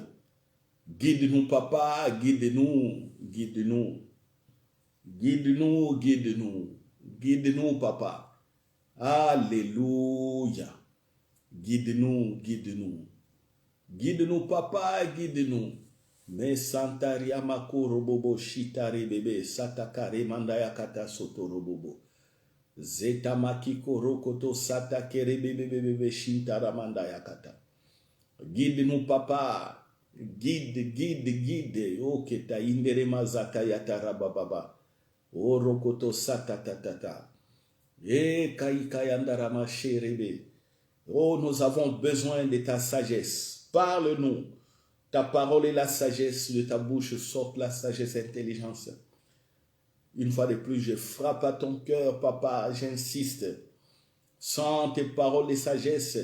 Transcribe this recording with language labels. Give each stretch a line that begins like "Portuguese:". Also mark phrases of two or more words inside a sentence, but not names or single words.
French: Guide-nous, papa, guide-nous, guide-nous. Guide-nous, guide-nous. Guide-nous, papa. Alléluia. Guide-nous, guide-nous. Guide-nous, papa, guide-nous. Me santaria makoro bobo shitari bebe satakare mandaya kata sotoro bobo. Zeta makiko rokoto satakere bebe bebe shintara mandaya kata. Guide-nous, papa. Guide, guide, guide. O keta indere mazata yatara bababa. O rokoto satatatata. E kaikayandara masherebe. Oh, nous avons besoin de ta sagesse. Parle-nous. Ta parole est la sagesse. De ta bouche sort la sagesse et l'intelligence. Une fois de plus, je frappe à ton cœur, papa. J'insiste. Sans tes paroles de sagesse.